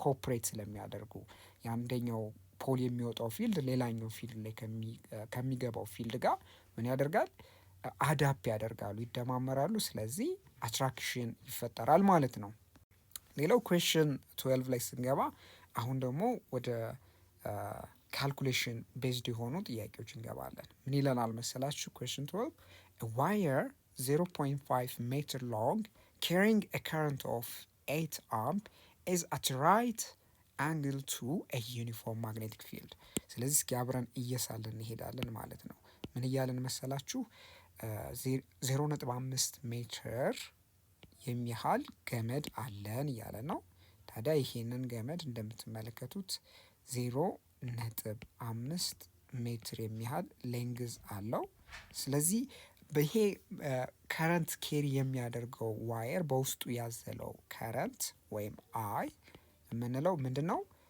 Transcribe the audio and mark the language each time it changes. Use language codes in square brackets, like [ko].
[am] ኮኦፕሬት ስለሚያደርጉ የአንደኛው ፖል የሚወጣው ፊልድ ሌላኛው ፊልድ ላይ ከሚገባው ፊልድ ጋር ምን ያደርጋል? አዳፕ ያደርጋሉ፣ ይደማመራሉ። ስለዚህ አትራክሽን ይፈጠራል ማለት ነው። ሌላው ኩዌሽን 12 ላይ ስንገባ አሁን ደግሞ ወደ ካልኩሌሽን ቤዝድ የሆኑ ጥያቄዎች እንገባለን። ምን ይለናል መሰላችሁ? [en] ኩዌሽን 12 ዋየር 0.5 meter long carrying a current of 8 amp is at right angle to a uniform magnetic field። [am] ስለዚህ እስኪ አብረን እየሳልን እንሄዳለን ማለት ነው። ምን እያለን መሰላችሁ? 0.5 ሜትር የሚያህል ገመድ አለን እያለ ነው። ታዲያ ይሄንን ገመድ እንደምትመለከቱት 0.5 ሜትር የሚያህል ሌንግዝ አለው። ስለዚህ ይሄ ከረንት ኬሪ የሚያደርገው ዋየር በውስጡ ያዘለው ከረንት ወይም አይ የምንለው ምንድን ነው?